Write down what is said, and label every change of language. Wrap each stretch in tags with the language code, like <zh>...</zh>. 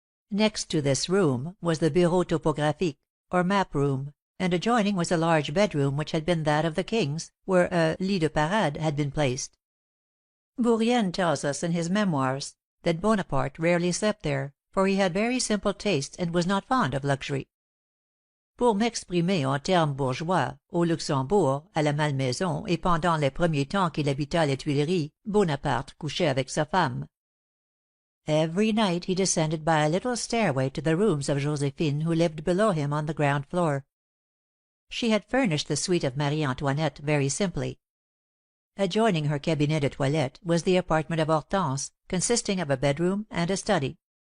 <en>Next to this room was the bureau topographique, or map room, and adjoining was a large bedroom which had been that of the king's, where a lit de parade had been placed. Bourrienne tells us in his Memoirs that Bonaparte rarely slept there, for he had very simple tastes and was not fond of luxury.</en> <fr>Pour m'exprimer en termes bourgeois, au Luxembourg, à la Malmaison, et pendant les premiers temps qu'il habita les Tuileries, Bonaparte couchait avec sa femme.</fr> <en>Every night he descended by a little stairway to the rooms of Josephine, who lived below him on the ground floor. She had furnished the suite of Marie Antoinette very simply. Adjoining her cabinet de toilette was the apartment of Hortense, consisting of a bedroom and a study.</en>